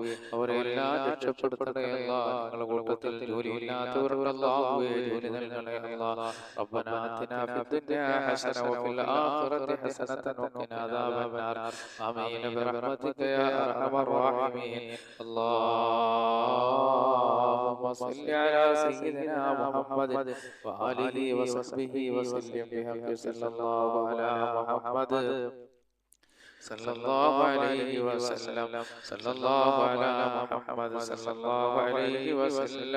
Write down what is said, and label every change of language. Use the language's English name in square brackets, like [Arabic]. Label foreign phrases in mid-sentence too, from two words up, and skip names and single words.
[Malayalam] അവരെല്ലാം രക്ഷപ്പെടുത്തണേ അല്ലാഹ്. ഞങ്ങളുടെ കൂട്ടത്തിൽ ജോലിയില്ലാത്തവരുണ്ട് അല്ലാഹുവേ. ജോലി നൽകണേ അല്ലാഹ്. [Arabic] ربنا آتنا في الدنيا حسنة وفي الآخرة حسنة وقنا عذاب النار. آمين برحمتك يا أرحم الراحمين. اللهم صل على سيدنا محمد وآله وصحبه وسلم بحق صلى الله على محمد صلى الله عليه وسلم. صلى الله على محمد صلى الله عليه وسلم.